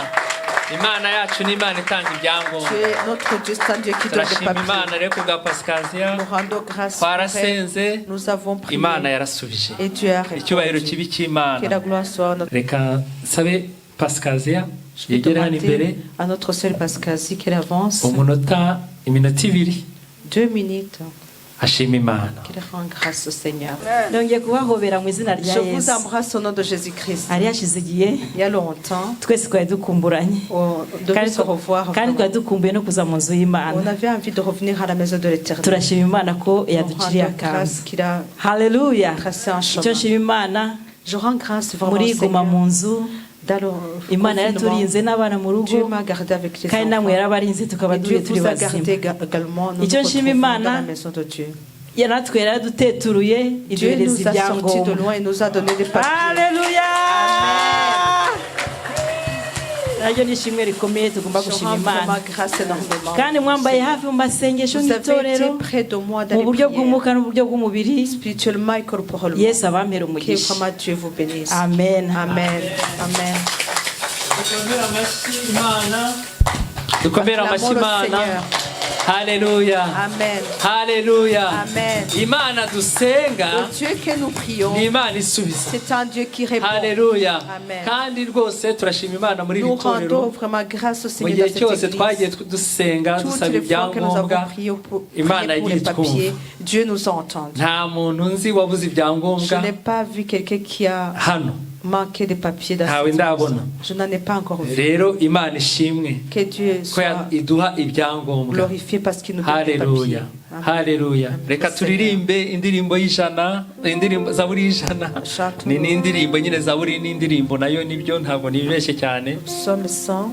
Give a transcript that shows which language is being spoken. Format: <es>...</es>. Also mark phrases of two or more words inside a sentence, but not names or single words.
<rw>Imana yacu ni Imana itanga ibyangombwa. Turashima Imana rero kubwa Pasikaziya twarasenze Imana yarasubije icyubahiro kibi cy'Imana. Reka sabe Pasikaziya yegera hano imbere umunota iminota ibiri</rw> <en>2 minutes.</en> <rw>ashima Imana. Nongeye kubahobera mu izina rya</rw> <fr>Je vous</fr> <rw>Yesu.</rw> <fr>embrasse au nom de Jésus-Christ.</fr> <rw>Hari hashize igihe</rw> <fr>Il y a longtemps,</fr> <rw>twese twari dukumburanye</rw> <fr>on devait se revoir.</fr> <rw>kandi twari dukumbuye no kuza mu nzu y'Imana.</rw> <fr>On avait envie de revenir à la maison de l'Éternel.</fr> <rw>Turashima Imana ko</rw> <fr>On</fr> <rw>yaduciriye</rw> <fr>rend grâce</fr> <rw>akantu.</rw> <fr>qu'il a</fr> <rw>Haleluya.</rw> <fr>tracé un</fr> <rw>Icyo</rw> <fr>chemin.</fr> <rw>nshima Imana</rw> <fr>Je rends grâce vraiment</fr> <rw>muri</rw> <fr>au</fr> <rw>guma mu</rw> <fr>Seigneur.</fr> <rw>nzu</rw> <fr>Dans le</fr> <rw>Imana</rw> <fr>confinement,</fr> <rw>yaturinze n'abana mu</rw> <fr>Dieu</fr> <rw>rugo</rw> <fr>m'a gardé avec les</fr> <rw>kandi namwe</rw> <fr>enfants.</fr> <rw>yarabarinze tukaba</rw> <fr>Et Dieu</fr> <rw>turi</rw> <fr>vous a</fr> <rw>bazima.</rw> <fr>gardé également. Nous nous</fr> <rw>Icyo nshima</rw> <fr>retrouvons dans</fr> <rw>Imana</rw> <fr>la maison de Dieu.</fr> <rw>natwe yaraduteturuye</rw> <fr>Dieu</fr> <rw>iduhereza</rw> <fr>nous a sortis de</fr> <rw>ibyangombwa.</rw> <fr>loin et nous a donné des papiers.</fr> <rw>Haleluya. Naryo ni ishimwe rikomeye tugomba</rw> <fr>Je</fr> <rw>gushima</rw> <fr>rends</fr> <rw>Imana.</rw> <fr>vraiment grâce énormément.</fr> <rw>Kandi mwambaye hafi mu masengesho</rw> <fr>Vous avez été</fr> <rw>nk'itorero</rw> <fr>près de moi dans</fr> <rw>mu</rw> <fr>les</fr> <rw>buryo</rw> <fr>prières,</fr> <rw>bw'umwuka n'uburyo bw'umubiri.</rw> <fr>spirituellement et corporellement.</fr> <rw>Yesu abampera</rw> <fr>Que</fr> <rw>umugisha.</rw> <fr>vraiment Dieu vous bénisse.</fr> <rw>Amen. Amen. Amen. Dukomera amashyi Imana. Haleluya. Amen. Haleluya. Amen. Imana dusenga</rw> <fr>Le Dieu que nous prions,</fr> <rw>ni Imana isubiza.</rw> <fr>c'est un Dieu qui répond.</fr> <rw>Haleluya. Amen. Kandi rwose turashima Imana muri iri</rw> <fr>Nous rendons</fr> <rw>torero.</rw> <fr>vraiment grâce au</fr> <rw>Mu</rw> <fr>Seigneur</fr> <rw>gihe</rw> <fr>dans</fr> <rw>cyose</rw> <fr>cette</fr> <rw>twagiye</rw> <fr>église.</fr> <rw>dusenga</rw> <fr>Toutes</fr> <rw>dusaba</rw> <fr>les fois que nous avons</fr> <rw>ibyangombwa</rw> <fr>prié pour</fr> <rw>Imana</rw> <fr>les</fr> <rw>yagiye</rw> <fr>papiers,</fr> <rw>twumva.</rw> <fr>Dieu nous a entendus.</fr> <rw>Nta muntu nzi wabuze</rw> <fr>Je</fr> <rw>ibyangombwa</rw> <fr>n'ai pas vu quelqu'un qui a</fr> <rw>hano.</rw> <fr>manqué des papiers dans</fr> <rw>Ntawe</rw> <fr>cette</fr> <rw>ndabona.</rw> <fr>église. Je n'en ai pas encore vu.</fr> <rw>Rero Imana ishimwe</rw> <fr>Que Dieu</fr> <rw>ko</rw> <fr>soit</fr> <rw>iduha ibyangombwa.</rw> <fr>glorifié parce qu'il nous donne des</fr> <rw>Haleluya.</rw> <fr>papiers. Amen.</fr> <rw>Haleluya. Reka turirimbe indirimbo y'ijana, indirimbo zaburi y'ijana. Ni n'indirimbo nyine zaburi n'indirimbo nayo nibyo ntabwo nibeshye cyane.</rw> <fr>Psaume 100.</fr>